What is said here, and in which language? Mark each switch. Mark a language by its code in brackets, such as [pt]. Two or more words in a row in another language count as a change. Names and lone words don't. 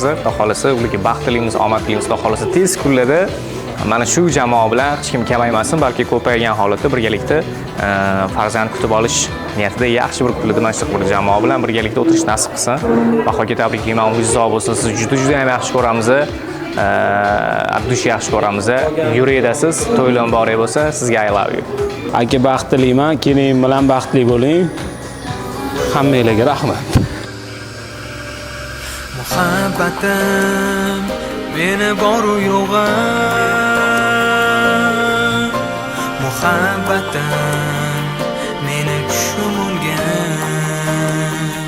[uz] Xudo xolisi ularga baxt tilaymiz, omad tilaymiz. Xudo xolisi tez kunlarda mana shu jamoa bilan hech kim kamaymasin, balki ko'paygan holatda birgalikda farzand kutib olish niyatida yaxshi bir kunlarda mana shu bir jamoa bilan birgalikda o'tirish nasib qilsin. Bahoga tabriklayman, umringiz uzoq bo'lsin. Sizni juda ham yaxshi ko'ramiz. Abdush yaxshi ko'ramiz. Yurakdasiz, to'ylar bor bo'lsa, sizga [en] I love you. [uz] Aka baxt tilayman, kelinim bilan baxtli bo'ling. Hammanglarga rahmat. Muhabbatim meni boru yo'g'im, muhabbatim meni tushim olgan,